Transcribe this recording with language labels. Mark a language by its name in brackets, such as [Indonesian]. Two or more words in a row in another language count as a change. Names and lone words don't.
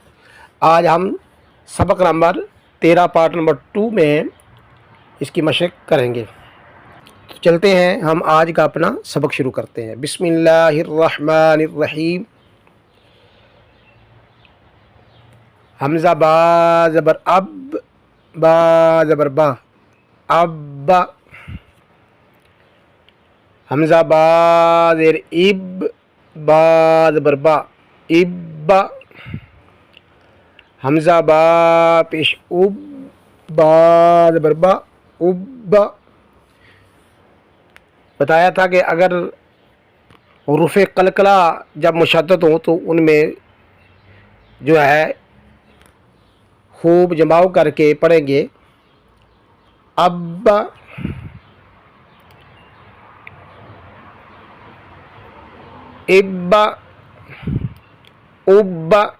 [Urdu] آج ہم سبق نمبر 13 پارٹ نمبر 2 میں اس کی مشق کریں گے۔ تو چلتے ہیں، ہم آج کا اپنا سبق شروع کرتے ہیں۔ [Arabic] بسم اللہ الرحمن الرحیم۔ [Urdu] حمزہ با زبر اب، با زبر با، اب۔ حمزہ با زیر اب، با زبر با، اب۔ حمزہ با پیش اب، با زبر با، اب۔ بتایا تھا کہ اگر حروف قلقلہ جب مشدد ہوں تو ان میں جو ہے خوب جماؤ کر کے پڑھیں گے۔ اب، اب، اب۔